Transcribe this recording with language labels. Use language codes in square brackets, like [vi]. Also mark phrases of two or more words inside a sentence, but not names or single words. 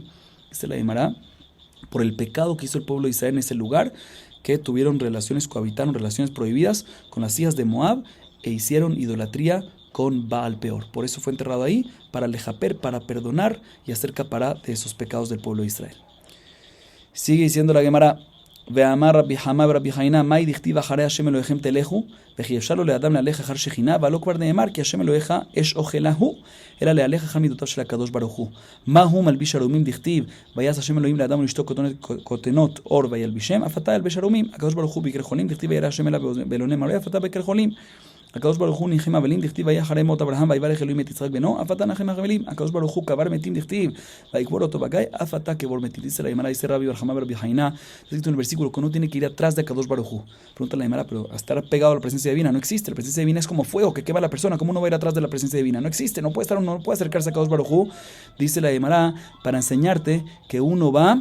[es] Dice la Gemara, por el pecado que hizo el pueblo de Israel en ese lugar, que cohabitaron relaciones prohibidas con las hijas de Moab e hicieron idolatría con Baal Peor. Por eso fue enterrado ahí, para lejaper, para perdonar y hacer capará de esos pecados del pueblo de Israel. Sigue diciendo la Gemara, [he] ואמר רבי חמא ורבי חיינה, מהי דכתיב אחרי השם אלוהיכם תלכו, וכי אפשר לו לאדם להלך אחר שכינה, ולא כבר נאמר כי השם אלוהיך אש אוכלה הוא, אלא להלך אחר מידותיו של הקדוש ברוך הוא. מה הוא מלביש ערומים דכתיב, ויעש השם אלוהים לאדם ולאשתו כותנות אור וילבישם, אף אתה ילבש ערומים, הקדוש ברוך הוא ביקר חולים, דכתיב וירא השם אליו באלוני מראה, אף אתה ביקר חולים. הקדוש ברוך הוא ניחם אבלים, דכתיב והיה אחרי מות אברהם ויברך אלוהים את יצחק בנו, אף אתה נחם אבלים. הקדוש ברוך הוא קבר מתים, דכתיב ויקבור אותו בגיא, אף אתה קבור מתים. [es] Dice la Gemara, dice Rabbi Barjamá Rabbi Haina, escrito en el versículo que uno tiene que ir atrás de [he] הקדוש ברוך הוא. [es] Pregunta la Gemara, pero estar pegado a la presencia divina no existe. La presencia divina es como fuego que quema a la persona. ¿Cómo uno va a ir atrás de la presencia divina? No existe, no puede acercarse a [he] הקדוש ברוך הוא. [es] Dice la Gemara, para enseñarte que uno va.